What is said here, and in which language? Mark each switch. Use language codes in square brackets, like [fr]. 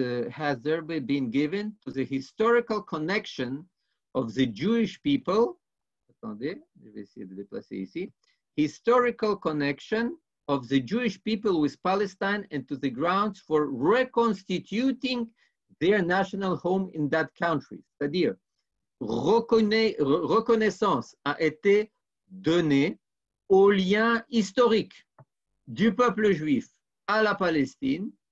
[en] Has there been given to the historical connection of the Jewish people? [fr] Attendez, je vais essayer de déplacer ici. [en] Historical connection of the Jewish people with Palestine and to the grounds for reconstituting their national home in that country. [fr] C'est-à-dire, reconnaissance a été donnée au lien historique du peuple juif à la Palestine